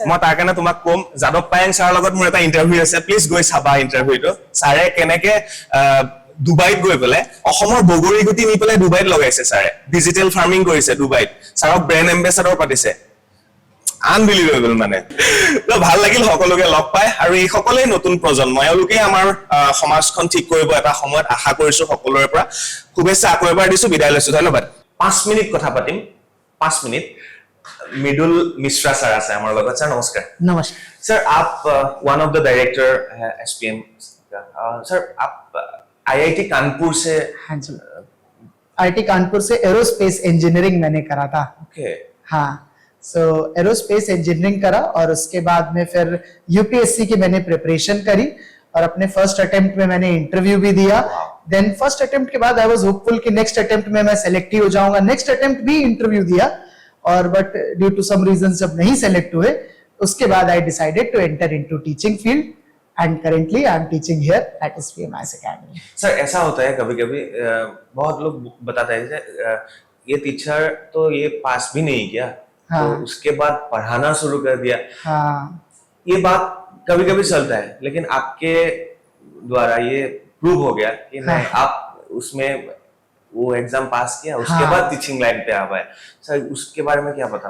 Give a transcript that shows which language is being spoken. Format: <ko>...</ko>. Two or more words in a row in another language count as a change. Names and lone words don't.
<as>মই তাৰ কাৰণে তোমাক কম যাদৱ পায়েং ছাৰৰ লগত মোৰ এটা ইণ্টাৰভিউ আছে প্লিজ গৈ চাবা ইণ্টাৰভিউটো ছাৰে কেনেকে ডুবাইত গৈ পেলাই অসমৰ বগৰী গুটি নি পেলাই ডুবাইত লগাইছে ছাৰে ডিজিটেল ফাৰ্মিং কৰিছে ডুবাইত ছাৰক ব্ৰেণ্ড এম্বেচাডৰ পাতিছে আনবিলিভেবল মানে ভাল লাগিল সকলোকে লগ পাই আৰু এই সকলোৱে নতুন প্ৰজন্ম এওঁলোকে আমাৰ সমাজখন ঠিক কৰিব এটা সময়ত আশা কৰিছো সকলোৰে পৰা শুভেচ্ছা আকৌ এবাৰ দিছো বিদায় লৈছো ধন্যবাদ 5 মিনিট কথা পাতিম 5 मिनट मृदुल मिश्रा सर আছে আমার লগত স্যার নমস্কার</as> <hi>नमस्कार सर आप</hi> <en>one of the director</en> <hi>है एसपीएम सर आप आईआईटी कानपुर से हाँ जी आईटी कानपुर से</hi> <en>aerospace engineering</en> <hi>मैंने करा था ओके हाँ</hi> <en>so aerospace engineering</en> <hi>करा और उसके बाद में फिर यूपीएससी की मैंने प्रिपरेशन करी और अपने</hi> <en>first attempt</en> <hi>में मैंने इंटरव्यू भी दिया</hi> <en>then first attempt</en> <hi>के बाद</hi> <en>I was hopeful</en> <hi>कि</hi> <en>next attempt</en> <hi>में मैं सेलेक्ट ही हो जाऊंगा</hi> <en>next attempt</en> <hi>भी इंटरव्यू दिया और</hi> <en>but due to some reasons</en> <hi>जब नहीं सेलेक्ट हुए उसके बाद</hi> <en>I decided to enter into teaching field and currently I am teaching here at SPMIAS academy</en> <hi>सर ऐसा होता है कभी-कभी बहुत लोग बताते हैं ये टीचर तो ये पास भी नहीं किया हाँ। तो उसके बाद पढ़ाना शुरू कर दिया हाँ ये बात कभी-कभी चलता है लेकिन आपके द्वारा ये प्रूव हो गया कि नहीं आप उसमें वो एग्जाम पास किया उसके बाद</hi> <en>teaching line</en> <hi>पे आ पाए सर उसके बारे में क्या बताना</hi>